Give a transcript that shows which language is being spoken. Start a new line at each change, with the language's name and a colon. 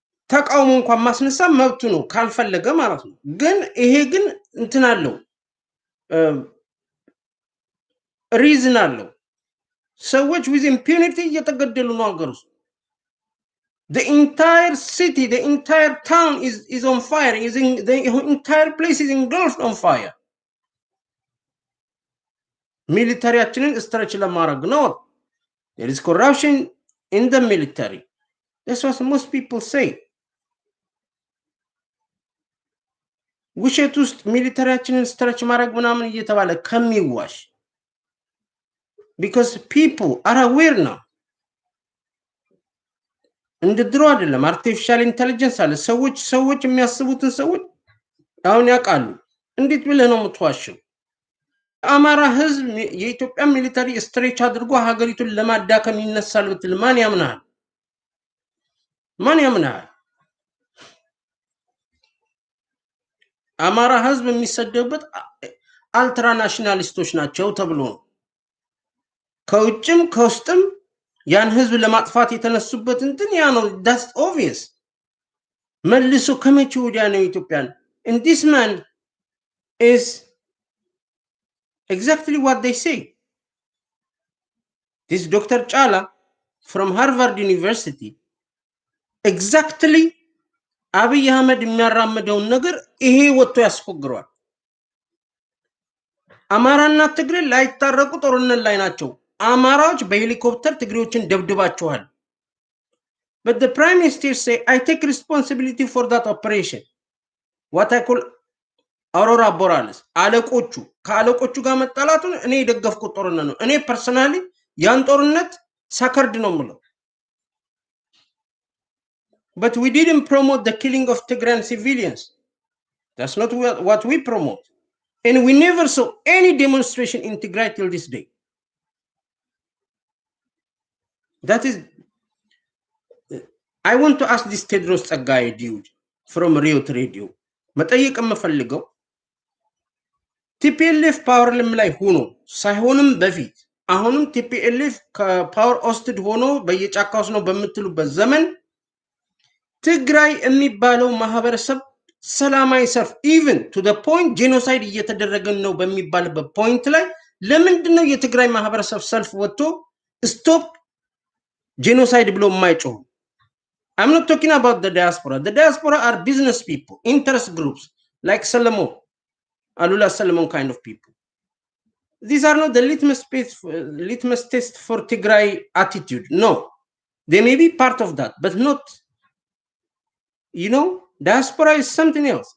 Amharic: ተቃውሞ እንኳን ማስነሳ መብቱ ነው ካልፈለገ ማለት ነው። ግን ይሄ ግን እንትን አለው ሪዝን አለው። ሰዎች
English: with impunity
Amharic: እየተገደሉ ነው ሀገር ውስጥ።
English: the entire city, the entire town is on fire.
Amharic: The entire place is engulfed on fire. ሚሊታሪያችንን ስትረች ለማድረግ ነው።
English: there is corruption in the military. That's what most people say.
Amharic: ውሸት ውስጥ ሚሊታሪያችንን ስትረች ማድረግ ምናምን እየተባለ ከሚዋሽ
English: because people are aware now።
Amharic: እንደ ድሮ አይደለም። አርቲፊሻል ኢንተለጀንስ አለ። ሰዎች የሚያስቡትን ሰዎች አሁን ያውቃሉ። እንዴት ብለህ ነው የምትዋሸው? አማራ ህዝብ የኢትዮጵያ ሚሊታሪ ስትሬች አድርጎ ሀገሪቱን ለማዳከም ይነሳል ብትል ማን ያምናል? አማራ ህዝብ የሚሰደብበት አልትራ ናሽናሊስቶች ናቸው ተብሎ ነው። ከውጭም ከውስጥም ያን ህዝብ ለማጥፋት የተነሱበት እንትን ያ ነው።
English: that's obvious።
Amharic: መልሶ ከመቼ ወዲያ ነው ኢትዮጵያን
English: and this man is exactly what they say።
Amharic: this Dr. Chala from Harvard University exactly አብይ አህመድ የሚያራምደውን ነገር ይሄ ወጥቶ ያስፎግረዋል። አማራና ትግሬ ላይታረቁ ጦርነት ላይ ናቸው። አማራዎች በሄሊኮፕተር ትግሬዎችን ደብድባቸዋል።
English: but the prime minister say I take responsibility for that operation what I call aurora borealis።
Amharic: ከአለቆቹ ጋር መጣላቱን እኔ የደገፍኩት ጦርነት ነው። እኔ ፐርሰናሊ ያን ጦርነት ሳከርድ ነው የምለው።
English: but we didn't promote the killing of Tigrayan civilians። that's not what we promote። And we never saw any demonstration in Tigray till this day. That is, I want to ask this Tedros Tsaggaye dude from Riot Radio.
Amharic: መጠየቅ የምፈልገው ቲፒኤልኤፍ ፓወር ላይ ሆኖ ሳይሆንም በፊት አሁንም ቲፒኤልኤፍ ከፓወር ኦስትድ ሆኖ በየጫካ ውስጥ ነው በምትሉበት ዘመን ትግራይ የሚባለው ማህበረሰብ ሰላማዊ ሰልፍ
English: ኢቭን ቱ ዘ ፖይንት
Amharic: ጄኖሳይድ እየተደረገ ነው በሚባልበት ፖይንት ላይ ለምንድን ነው የትግራይ ማህበረሰብ ሰልፍ ወጥቶ ስቶፕ ጄኖሳይድ ብሎ የማይጮሁ?
English: I'm not talking about the diaspora. The diaspora are business people, interest groups, like Solomon, Alula Solomon kind of people. These are not the litmus test for Tigray attitude. No, they may be part of that, but not, diaspora is something else.